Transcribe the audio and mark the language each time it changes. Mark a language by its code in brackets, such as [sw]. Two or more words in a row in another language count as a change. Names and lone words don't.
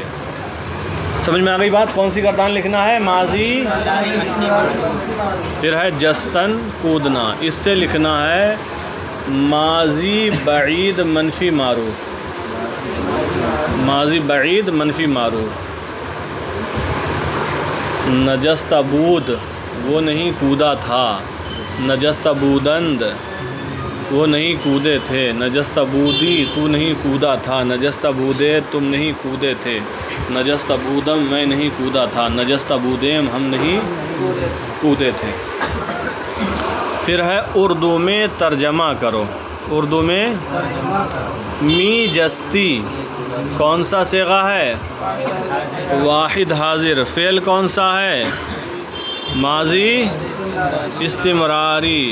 [ur] سمجھ میں آ گئی بات؟ کون سی گردان لکھنا ہے؟ ماضی، پھر ہے جستن کودنا، اس سے لکھنا ہے ماضی بعید منفی معروف، ماضی بعید منفی معروف۔ [fa] نجست بود [ur] وہ نہیں کودا تھا، [fa] نجست بودند [ur] وہ نہیں کودے تھے، [fa] نجست بودی [ur] تو نہیں کودا تھا، [fa] نجست بودے [ur] تم نہیں کودے تھے، [fa] نجست بودم [ur] میں نہیں کودا تھا، [fa] نجست بودیم [ur] ہم نہیں کودے تھے۔ پھر ہے اردو میں ترجمہ کرو، اردو میں [fa] می جستی [ur] کون سا صیغہ ہے؟ واحد حاضر۔ فعل کون سا ہے؟ ماضی استمراری۔